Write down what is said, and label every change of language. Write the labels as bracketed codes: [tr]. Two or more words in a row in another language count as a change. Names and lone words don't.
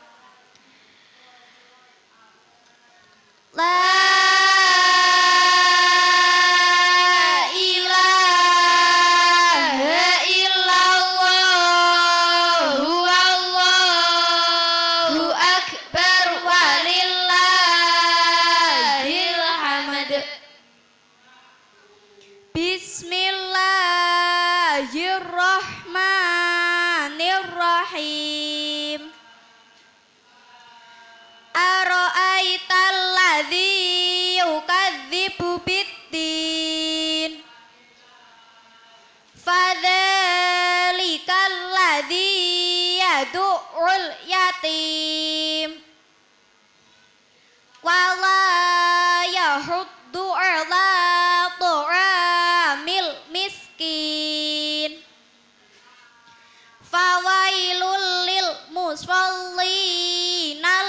[ar] لا إله إلا الله والله أكبر ولله الحمد. Bismillahirrahmanirrahim. أرأيت الذي يكذب بالدين فذلك الذي يدع اليتيم ولا يحض على طعام المسكين فويل للمصلين